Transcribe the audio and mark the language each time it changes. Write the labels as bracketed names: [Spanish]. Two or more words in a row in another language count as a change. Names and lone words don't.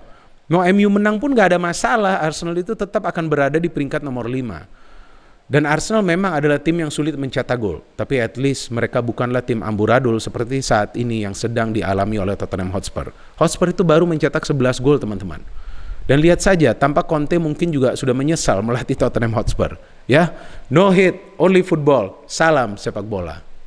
[Indonesian] Mau MU menang pun gak ada masalah, Arsenal itu tetap akan berada di peringkat nomor 5. Dan Arsenal memang adalah tim yang sulit mencetak gol, tapi [English] at least [Indonesian] mereka bukanlah tim amburadul seperti saat ini yang sedang dialami oleh Tottenham Hotspur. Hotspur itu baru mencetak 11 gol, teman-teman. Dan lihat saja, tanpa Conte mungkin juga sudah menyesal melatih Tottenham Hotspur. [English] Ya, no hit, only football. [Indonesian] Salam sepak bola.